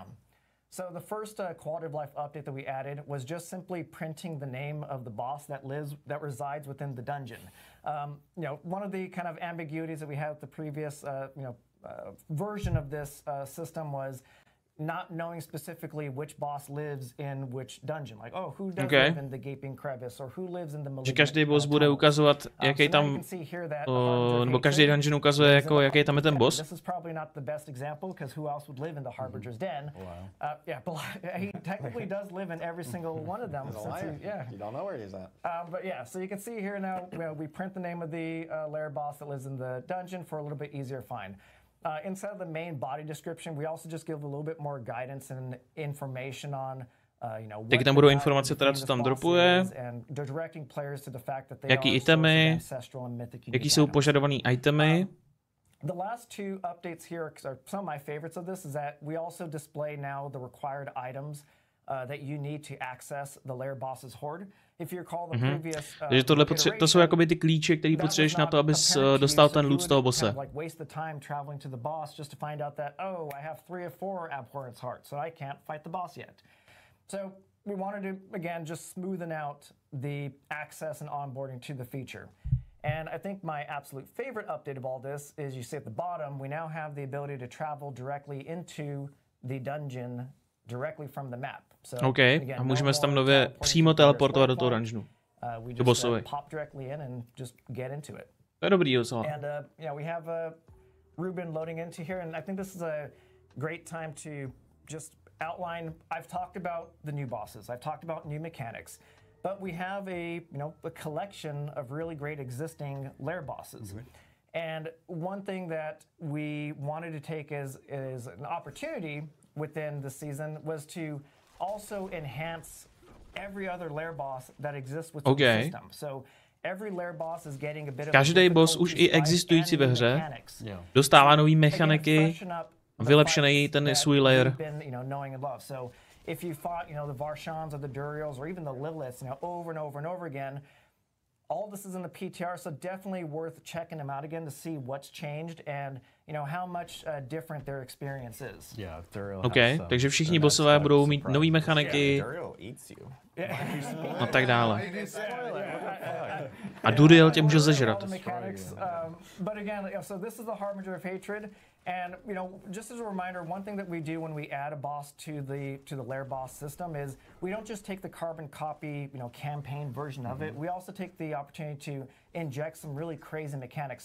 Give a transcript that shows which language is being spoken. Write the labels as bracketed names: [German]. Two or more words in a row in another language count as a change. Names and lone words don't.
[English] So the first quality of life update that we added was just simply printing the name of the boss that resides within the dungeon. One of the kind of ambiguities that we had with the previous version of this system was not knowing specifically which boss lives in which dungeon. Like, who does live in the Gaping Crevice, or who lives in the Malignant. [Czech] Že každý boss bude ukazovat, jaký tam, nebo každý dungeon ukazuje, jako, jaký tam je ten boss. [English] This is probably not the best example, because who else would live in the Harbinger's Den? He technically does live in every single one of them. You don't know where he's at. But so you can see here now, we print the name of the lair boss that lives in the dungeon for a little bit easier find. Inside of the main body description, we also just give a little bit more guidance and information on, [Czech] Taky tam budou informace teda, co tam dropuje, jaký itemy, jaký jsou požadovaný itemy. [English] The last 2 updates here are some of my favorites of this, is that we also display now the required items that you need to access the lair boss's horde. If you recall the previous [Czech] Takže to jsou jakoby ty klíče, které potřebuješ na to, abys dostal ten loot z toho bosse. [English] Like waste the time traveling to the boss just to find out that, oh, I have 3 or 4 abhorrence hearts, so I can't fight the boss yet. So we wanted to, again, just smoothen out the access and onboarding to the feature. And I think my absolute favorite update of all this is you see at the bottom, we now have the ability to travel directly into the dungeon directly from the map. So, [Czech] OK, a můžeme se tam nově přímo teleportovat do toho dungeonu. Do bossovi. [English] Pop directly in and just get into it. [Czech] To je dobrý docela. [English] And yeah, we have Ruben loading into here, and I think this is a great time to just outline. I've talked about the new bosses. I've talked about new mechanics. But we have a collection of really great existing lair bosses. And one thing that we wanted to take as an opportunity within the season was to also enhance every other lair boss that exists within the system. So every lair boss is getting a bit of [Czech] každý boss už i existující ve hře dostává nový mechaniky, vylepšený ten svůj lair. [English] So if you fought, the Varshans or the Duriels or even the Liliths, over and over and over again, all this is in the PTR, so definitely worth checking them out again to see what's changed and how much different their experience is. Yeah, Duriel. [Czech] OK, takže všichni bossové budou mít nový mechaniky a tak dále. A Duriel tě může zežrat. [English] But again, so this is the Harbinger of Hatred. And just as a reminder, one thing that we do when we add a boss to the lair boss system is we don't just take the carbon copy, campaign version of it. We also take the opportunity to inject some really crazy mechanics.